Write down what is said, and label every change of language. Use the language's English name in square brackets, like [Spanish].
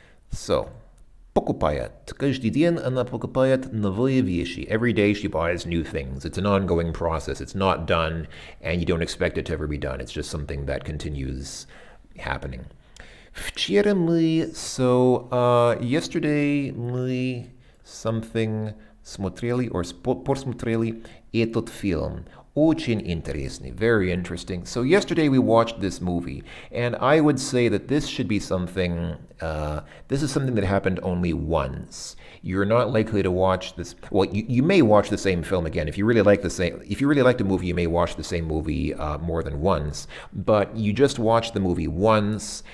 [English] So, покупает. [Russian] Каждый день она покупает новые вещи. [English] Every day she buys new things. It's an ongoing process. It's not done, and you don't expect it to ever be done. It's just something that continues happening. [Russian] Вчера мы, [English] so yesterday [Russian] мы something смотрели or посмотрели этот фильм. Очень интересный, [English] very interesting. So yesterday we watched this movie, and I would say that this should be something, this is something that happened only once. You're not likely to watch this, well, you may watch the same film again. If you really like the movie, you may watch the same movie more than once, but you just watch the movie once.